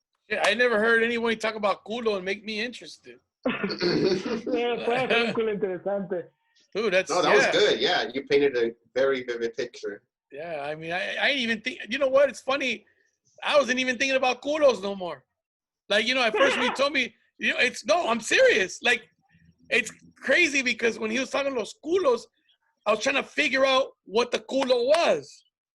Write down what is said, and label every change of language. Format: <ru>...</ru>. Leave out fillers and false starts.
<en>Yeah, I never heard anyone talk about culo and make me interested.</en> <es>Puede ser un culo interesante.</es> <en>Dude, that was good. Yeah, you painted a very vivid picture. Yeah, I mean, I didn't even think, you know what? It's funny. I wasn't even thinking about culos no more. Like, you know, at first when you told me, you know, I'm serious. Like, it's crazy because when he was talking los culos, I was trying to figure out what the culo was.</en>